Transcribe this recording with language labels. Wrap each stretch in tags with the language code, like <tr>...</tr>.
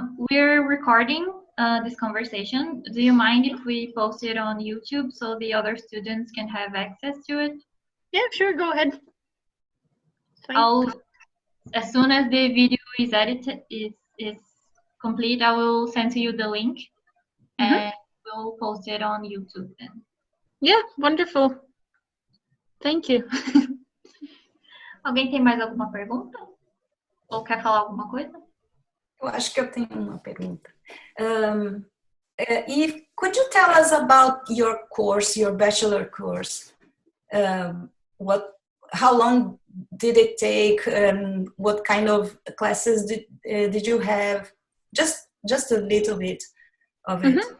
<en>We're recording this conversation. Do you mind if we post it on YouTube so the other students can have access to it? Yeah, sure, go ahead. Fine. As soon as the video is edited, is complete, I will send to you the link, and we'll post it on YouTube then. Yeah, wonderful. Thank you.</en> <pt>Alguém tem mais alguma pergunta? Ou quer falar alguma coisa? Eu acho que eu tenho uma pergunta.</pt> <en>Eve, could you tell us about your course, your bachelor course? How long did it take? What kind of classes did you have? Just a little bit of it.</en>